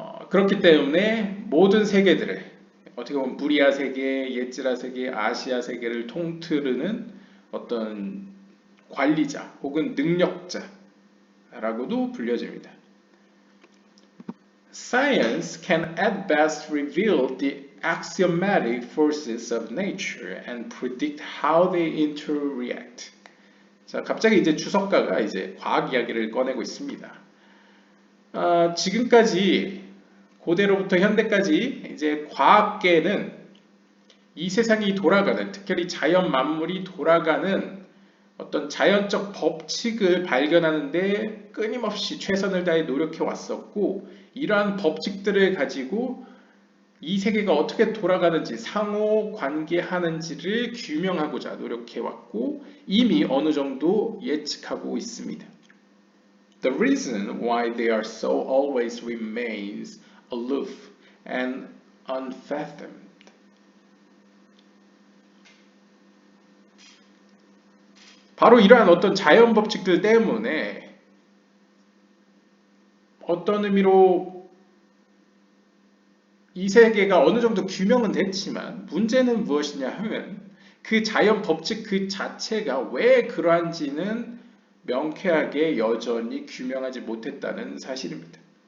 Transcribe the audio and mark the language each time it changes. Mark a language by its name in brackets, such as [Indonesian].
[Korean] 그렇기 때문에 모든 세계들을 어떻게 보면 부리아 세계, 예지라 세계, 아시아 세계를 통틀는 어떤 관리자 혹은 능력자라고도 불려집니다. [English] Science can at best reveal the axiomatic forces of nature and predict how they interreact. [Korean] 자, 갑자기 이제 주석가가 이제 과학 이야기를 꺼내고 있습니다. 지금까지 고대로부터 현대까지 이제 과학계는 이 세상이 돌아가는, 특별히 자연 만물이 돌아가는 어떤 자연적 법칙을 발견하는데 끊임없이 최선을 다해 노력해 왔었고, 이러한 법칙들을 가지고 이 세계가 어떻게 돌아가는지, 상호 관계하는지를 규명하고자 노력해 왔고 이미 어느 정도 예측하고 있습니다. [English] The reason why they are so always remains aloof and unfathomed. [Korean] 바로 이러한 어떤 자연 법칙들 때문에 어떤 의미로 이 세계가 어느 정도 규명은 됐지만 문제는 무엇이냐 하면 그 자연 법칙 그 자체가 왜 그러한지는 명쾌하게 여전히 규명하지 못했다는 사실입니다.